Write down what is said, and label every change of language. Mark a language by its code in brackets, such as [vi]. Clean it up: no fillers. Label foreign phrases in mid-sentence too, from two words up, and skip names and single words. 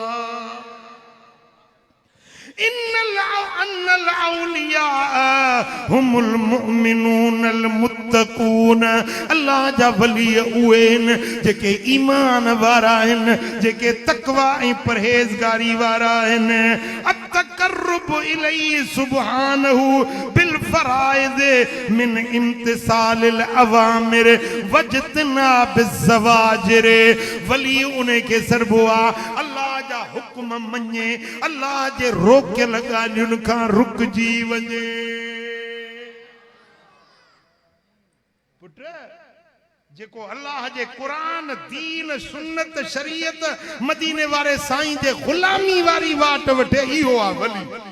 [ar] إن الأولياء هم المؤمنون المتقون. [sd] अल्लाह जा वली उहे आहिनि जेके ईमान वारा आहिनि, जेके तक़वा ऐं परहेज़गारी वारा आहिनि। [ar] التقرب إليه سبحانه بالفرائض من امتثال الأوامر واجتناب الزواجر. [sd] वली उन्हें के सरबो आहे अल्लाह जा हुक्म मञे, अल्लाह जे रोकियल ॻाल्हियुनि खां रुकजी वञे। पुट जेको अल्लाह जे क़ुरान, दीन, सुन्नत, शरीयत, मदीने वारे साईं जे ग़ुलामी वारी वाट वठे, इहो आहे वली।